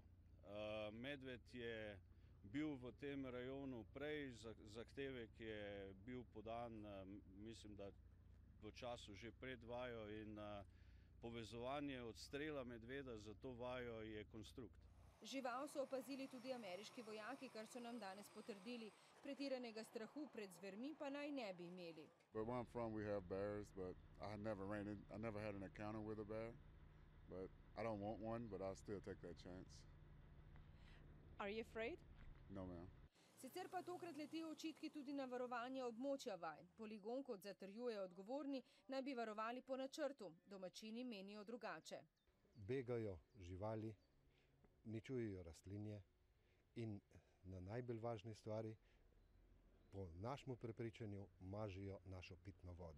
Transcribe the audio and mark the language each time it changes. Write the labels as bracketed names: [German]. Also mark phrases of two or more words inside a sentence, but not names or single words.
[Slovenian] Medved je bil v tem rajonu prej, zahtevek je bil podan, mislim, da v času že pred vajo, in povezovanje odstrela medveda za to vajo je konstrukt. Žival so opazili tudi ameriški vojaki, kar so nam danes potrdili. Pretiranega strahu pred zvermi pa naj ne bi imeli. [English] But where I'm from we have bears, but I never had an encounter with a bear. But I don't want one, but I'll still take that chance. Are you afraid? No, ma'am. [Slovenian] Sicer pa tokrat letijo očitki tudi na varovanje območja vaj. Poligon, kot zatrjujejo odgovorni, naj bi varovali po načrtu. Domačini menijo drugače. Begajo živali, uničujejo rastlinje in na najbolj važni stvari, po našemu prepričanju, mažijo našo pitno vodo.